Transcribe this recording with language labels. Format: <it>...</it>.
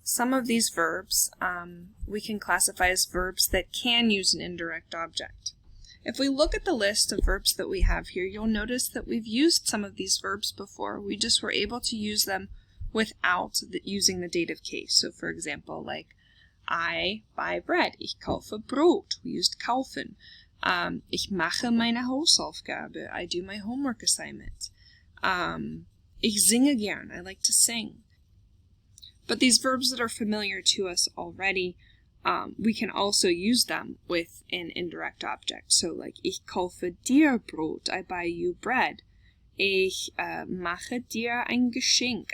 <en>Some of these verbs we can classify as verbs that can use an indirect object. If we look at the list of verbs that we have here, you'll notice that we've used some of these verbs before. We just were able to use them without using the dative case. So for example, like I buy bread.</en> <de>Ich kaufe Brot. We used kaufen. Ich mache meine Hausaufgabe.</de> <en>I do my homework assignment. Ich singe gern. I like to sing. But these verbs that are familiar to us already, we can also use them with an indirect object. So like, ich kaufe dir Brot. I buy you bread.</en> <de>Ich mache dir ein Geschenk.</de>